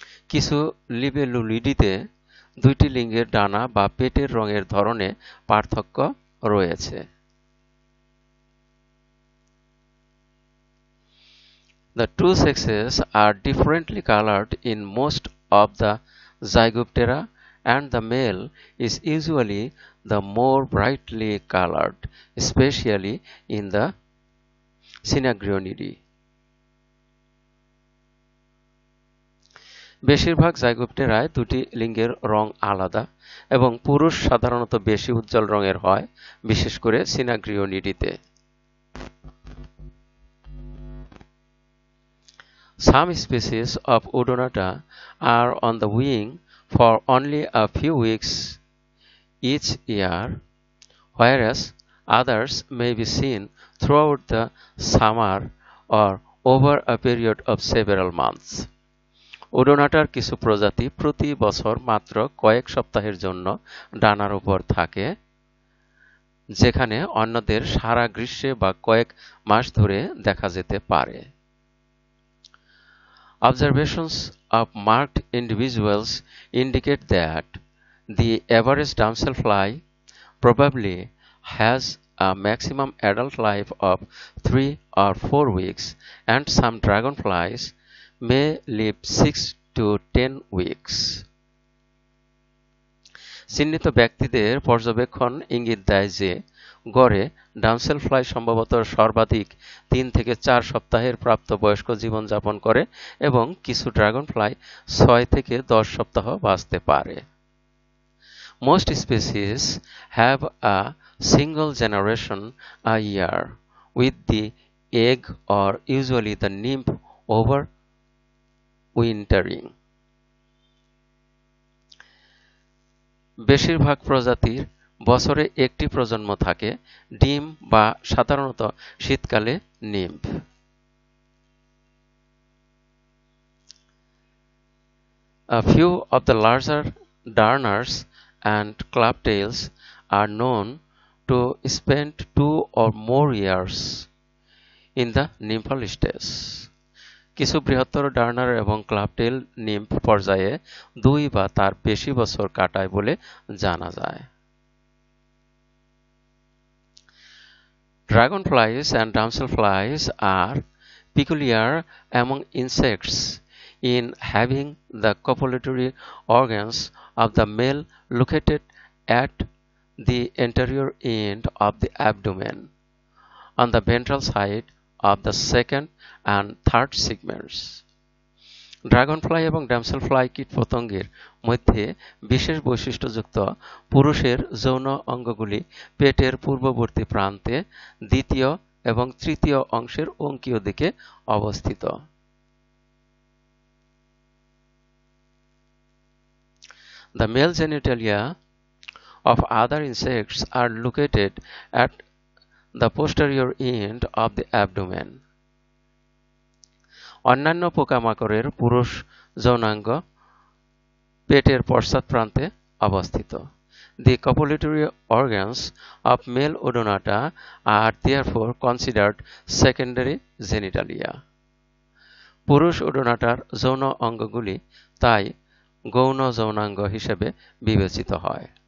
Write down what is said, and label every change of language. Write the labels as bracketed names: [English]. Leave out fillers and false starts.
[Bangla] কিছু লিবেলুলিডিতে দুইটি লিঙ্গের ডানা বা পেটের রঙের ধরনে পার্থক্য রয়েছে। [English] The two sexes are differently colored in most of the Zygoptera, and the male is usually the more brightly colored, especially in the Synagionidae. [Bangla] বেশিরভাগ জাইগোপ্টেরায় দুটি লিঙ্গের রং আলাদা এবং পুরুষ সাধারণত বেশি উজ্জ্বল রঙের হয়, বিশেষ করে সিনাগ্রিওনিডিতে। [English] Some species of Odonata are on the wing for only a few weeks each year, whereas others may be seen throughout the summer or over a period of several months. [Bangla] ওডোনাটার কিছু প্রজাতি প্রতি বছর মাত্র কয়েক সপ্তাহের জন্য ডানার উপর থাকে, যেখানে অন্যদের সারা গ্রীষ্মে বা কয়েক মাস ধরে দেখা যেতে পারে। [English] Observations of marked individuals indicate that the average damselfly probably has a maximum adult life of 3 or 4 weeks, and some dragonflies may live 6 to 10 weeks. [Bangla] চিহ্নিত ব্যক্তিদের পর্যবেক্ষণ ইঙ্গিত দেয় যে গড়ে ডামসেলফ্লাই সম্ভবত সর্বাধিক 3 থেকে 4 সপ্তাহের প্রাপ্তবয়স্ক জীবনযাপন করে এবং কিছু ড্রাগনফ্লাই 6 থেকে 10 সপ্তাহ বাঁচতে পারে। [English] Most species have a single generation a year, with the egg or usually the nymph overwintering. [Bangla] বেশিরভাগ প্রজাতির বছরে একটি প্রজন্ম থাকে, ডিম বা সাধারণত শীতকালে nymph. [English] A few of the larger darners and clubtails are known to spend 2 or more years in the nymphal stage. [Bangla] কিছু বৃহত্তর ডার্নার এবং ক্লাবটেল নিম্ফ পর্যায়ে 2 বা তার বেশি বছর কাটায় বলে জানা যায়। [English] Dragonflies and damselflies are peculiar among insects in having the copulatory organs of the male located at the anterior end of the abdomen, on the ventral side of the second and third segments. [Bangla] Dragonfly এবং ড্যামসেলফ্লাই কীটপতঙ্গের মধ্যে বিশেষ বৈশিষ্ট্যযুক্ত পুরুষের যৌন অঙ্গগুলি পেটের পূর্ববর্তী প্রান্তে দ্বিতীয় এবং তৃতীয় অংশের অঙ্কীয় দিকে অবস্থিত। [English] The male genitalia of other insects are located at the posterior end of the abdomen. [Bangla] অন্যান্য পোকামাকড়ের পুরুষ যৌনাঙ্গ পেটের পশ্চাৎ প্রান্তে অবস্থিত। [English] The copulatory organs of male Odonata are therefore considered secondary genitalia. [Bangla] পুরুষ ওডোনাটার যৌন অঙ্গগুলি তাই গৌণ যৌনাঙ্গ হিসেবে বিবেচিত হয়।